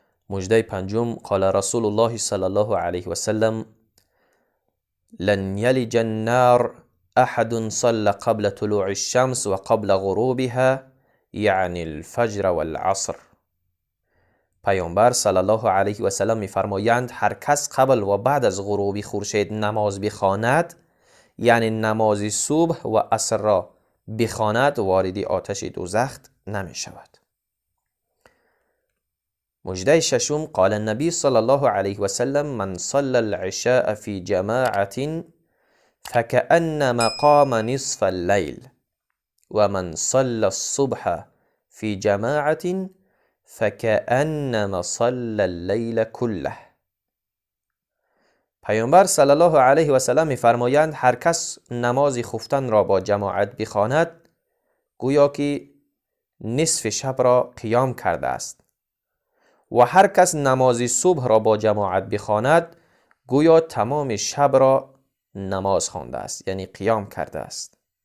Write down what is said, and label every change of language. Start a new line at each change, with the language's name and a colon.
Persian: مژده پنجم
Arabic: قال رسول الله صلی الله علیه و سلم لن یلج النار احد صلى قبل طلوع الشمس و قبل غروبها یعنی الفجر والعصر.
Persian: پیامبر صلی الله علیه و سلم می‌فرمایند هر کس قبل و بعد از غروب خورشید نماز بخواند یعنی نماز صبح و عصر را بخواند وارد آتش دوزخ نمی شود. مژده ششم
Arabic: قال النبی صلی الله علیه و سلم من صلى العشاء في جماعة فكأنما قام نصف الليل و من صلى الصبح في جماعة فكأنما صلى الليل كله.
Persian: پیامبر صلی الله علیه و سلم می‌فرمایند هر کس نماز خفتن را با جماعت بخواند گویا که نصف شب را قیام کرده است و هر کس نماز صبح را با جماعت بخواند گویا تمام شب را نماز خوانده است یعنی قیام کرده است.